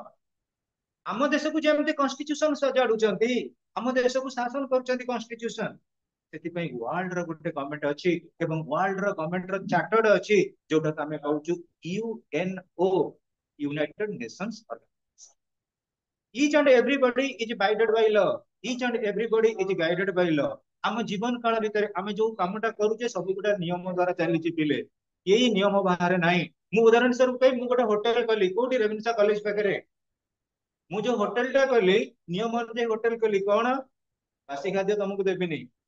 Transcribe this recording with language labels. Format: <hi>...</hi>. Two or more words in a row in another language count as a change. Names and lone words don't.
<or>ଆମ ଦେଶକୁ ଯେମିତି କନଷ୍ଟିଚ୍ୟୁସନ ସଜାଡୁଛନ୍ତି, ଆମ ଦେଶକୁ ଶାସନ କରୁଛନ୍ତି କନଷ୍ଟିଚ୍ୟୁସନ। ସେଥିପାଇଁ ୱାର୍ଲଡ ର ଗୋଟେ ଗଭର୍ଣ୍ଣମେଣ୍ଟ ଅଛି, ଏବଂ ୱାର୍ଲଡ ର ଗଭର୍ଣ୍ଣମେଣ୍ଟ ର ଚାର୍ଟର୍ଡ ଅଛି, ଯୋଉଟାକୁ ଆମେ କହୁଛୁ ୟୁଏନଓ, ୟୁନାଇଟେଡ ନେସନ୍ସ ଅର୍ଗାନାଇଜେସନ।</or> <en>Each and everybody is guided by law. Each and everybody is guided by law.</en> <or>ଆମ ଜୀବନ କାଳ ଭିତରେ ଆମେ ଯୋଉ କାମଟା କରୁଛେ ସବୁ ଗୋଟେ ନିୟମ ଦ୍ଵାରା ଚାଲିଛି ପିଲେ, ଏଇ ନିୟମ ବାହାରେ ନାହିଁ। ମୁଁ ଉଦାହରଣ ସ୍ୱରୂପ କହିବି, ମୁଁ ଗୋଟେ ହୋଟେଲ କଲି କୋଉଠି? ରେଭେନ୍ସା କଲେଜ ପାଖରେ। ମୁଁ ଯୋଉ ହୋଟେଲ ଟା କଲି, ନିୟମ ଅନୁଯାୟୀ ହୋଟେଲ କଲି, କଣ? ବାସି ଖାଦ୍ୟ ତମକୁ ଦେବିନି।</or>